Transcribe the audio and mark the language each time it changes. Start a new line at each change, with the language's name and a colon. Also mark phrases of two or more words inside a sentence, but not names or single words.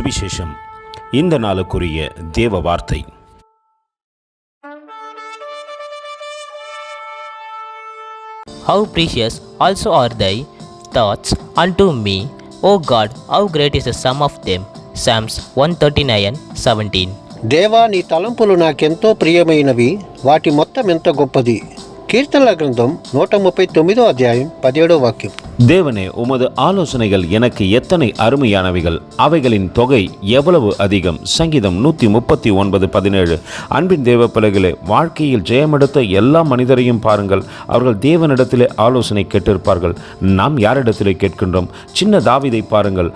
Tamil: சுவிசேஷம். இந்த நாளுக்குரிய தேவ வார்த்தை.
English: How precious also are thy thoughts unto me, O God, how great is the sum of them. Psalms 139:17.
Telugu: దేవా, నీ తలంపులు నాకెంతో ప్రియమైనవి, వాటి మొత్తం ఎంత గొప్పది. కీర్తనల గ్రంథం 139 అధ్యాయం 17 వాక్యం.
Tamil: தேவனே, உமது ஆலோசனைகள் எனக்கு எத்தனை அருமையானவைகள், அவைகளின் தொகை எவ்வளவு அதிகம். சங்கீதம் 139:17. அன்பின் தேவ பிள்ளைகளே, வாழ்க்கையில் ஜெயமெடுத்த எல்லா மனிதரையும் பாருங்கள். அவர்கள் தேவனிடத்திலே ஆலோசனை கேட்டிருப்பார்கள். நாம் யாரிடத்திலே கேட்கின்றோம்? சின்ன தாவீதை பாருங்கள்.